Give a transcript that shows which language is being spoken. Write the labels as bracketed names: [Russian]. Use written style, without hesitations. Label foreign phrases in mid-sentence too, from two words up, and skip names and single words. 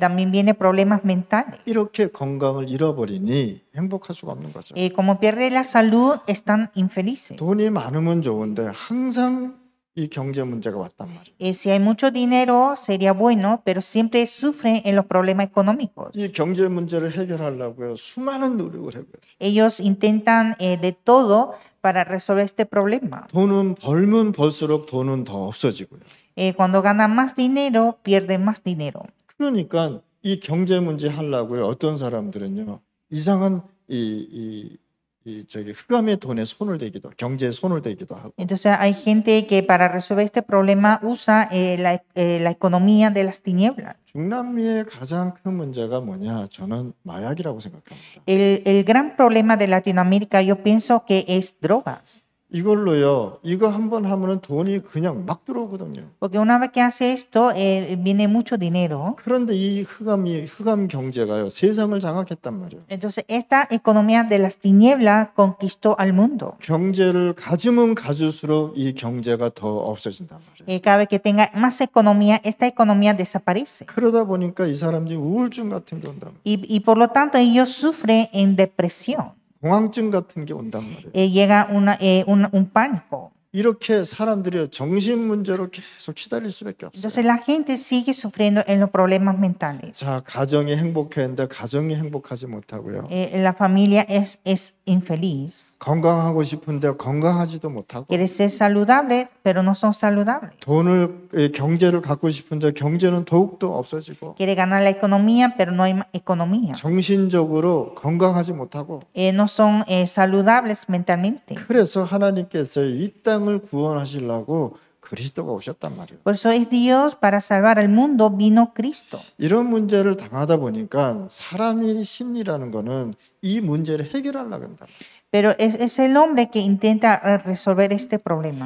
[Spanish] También viene problemas mentales. [Korean] 이렇게 건강을 잃어버리니 행복할 수가 없는 거죠. [Spanish] Como pierde la salud, están infelices. [Korean] 돈이 많으면 좋은데 항상 이 경제 문제가 왔단 말이에요. [Spanish] Si hay mucho dinero, sería bueno, pero siempre sufren en los problemas económicos. [Korean] 이 경제 문제를 해결하려고요. 수많은 노력을 해요. [Spanish] Ellos intentan de todo para resolver este problema. [Korean] 돈은 벌면 벌수록 돈은 더 없어지고요. [Spanish] Cuando ganan más dinero, pierden más dinero. [Korean] 그러니까 이 경제 문제 하려고요. 어떤 사람들은요. 이상한 저기 흑암의 돈에 손을 대기도, 경제에 손을 대기도 하고. [Spanish] Entonces hay gente que para resolver este problema usa la economía de las tinieblas. [Korean] 중남미의 가장 큰 문제가 뭐냐? 저는 마약이라고 생각합니다. [Spanish] El gran problema de Latinoamérica, yo pienso que es drogas. [Korean] 이걸로요. 이거 한번 하면은 돈이 그냥 막 들어오거든요. [Spanish] Porque una vez que hace esto, viene mucho dinero. [Korean] 그런데 이 흑암 경제가요. 세상을 장악했단 말이에요. [Spanish] Entonces esta economía de las tinieblas conquistó al mundo. [Korean] 경제를 가지면 가질수록 이 경제가 더 없어진단 말이에요. [Spanish] Cada vez que tenga más economía, esta economía desaparece. [Korean] 그러다 보니까 이 사람들이 우울증 같은 게 온단 말이에요. [Spanish] Y por lo tanto ellos sufren en depresión. [Korean] 공황증 같은 게 온단 말이에요. [Spanish] Llega un pánico. [Korean] 이렇게 사람들이 정신 문제로 계속 시달릴 수밖에 없어요. [Spanish] Entonces la gente sigue sufriendo en los problemas mentales. [Korean] 자, 가정이 행복했는데 가정이 행복하지 못하고요. [Spanish] La familia es infeliz. [Korean] 건강하고 싶은데 건강하지도 못하고 [Spanish] Quiere ser saludable, pero no son saludables. [Korean] 경제를 갖고 싶은데 경제는 더욱더 없어지고 [Spanish] Quiere ganar la economía, pero no hay economía. [Korean] 정신적으로 건강하지 못하고 [Spanish] No son saludables mentalmente. [Korean] 그래서 하나님께서 이 땅을 구원하시려고 그리스도가 오셨단 말이에요. [Spanish] Por eso es Dios para salvar al mundo vino Cristo. [Korean] 이런 문제를 당하다 보니까 사람의 심리라는 거는 이 문제를 해결하려고 한다. [Spanish] Pero es el hombre que intenta resolver este problema.